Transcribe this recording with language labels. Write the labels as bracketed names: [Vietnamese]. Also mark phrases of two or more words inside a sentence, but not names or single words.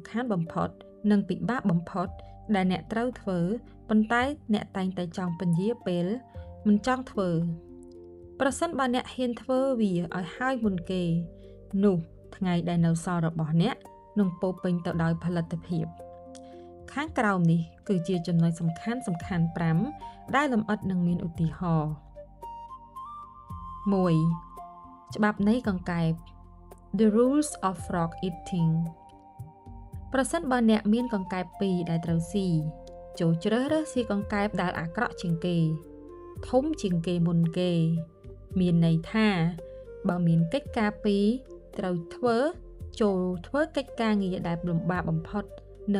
[Khmer] ខាន់បំផុតនិងពិបាកបំផុតដែលអ្នកត្រូវធ្វើប៉ុន្តែអ្នកតែងតែចង់ពន្យាពេលមិនចង់ធ្វើប្រសិនបើអ្នកហ៊ានធ្វើវាឲ្យហើយមុនគេនោះថ្ងៃដែលនៅសល់របស់អ្នកនឹងពោរពេញទៅដោយផលិតភាពខាងក្រោមនេះគឺជាចំណុចសំខាន់5ដែលលម្អិតនឹងមានឧទាហរណ៍ 1. ច្បាប់នៃកង្កែប [English] The rules of frog eating [Khmer] ប្រសិនបើអ្នកមានកង្កែប2ដែលត្រូវស៊ីចូលជ្រើសរើសស៊ីកង្កែបដែលអាក្រក់ជាងគេធំជាងគេមុ នគេមានន័យថាបើមានកិច្ចការ2ត្រូវធ្វើចូលធ្វើកិច្ចការងារដែលលំបាកបំផុតនិង